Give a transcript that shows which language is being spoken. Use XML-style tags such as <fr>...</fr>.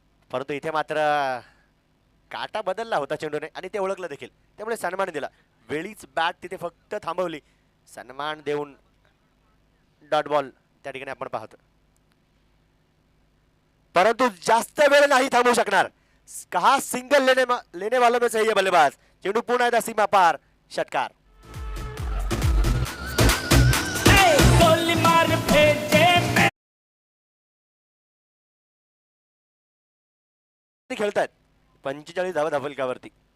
<mr>परंतु इथे मात्र काटा बदलला होता चेंडूने आणि ते ओळखलं देखील, त्यामुळे सन्मान दिला. वेळीच बॅट तिथे फक्त थांबवली, सन्मान देऊन डॉट बॉल त्या ठिकाणी आपण पाहतो. परंतु जास्त वेळ नाही थांबू शकणार.</mr> <hi>कहा सिंगल लेने वालों में से ये बल्लेबाज.</hi> <mr>चेंडू पुन्हा एकदा सीमा पार, षटकार. खेळतात 45 धावा धफलकावरती.</mr>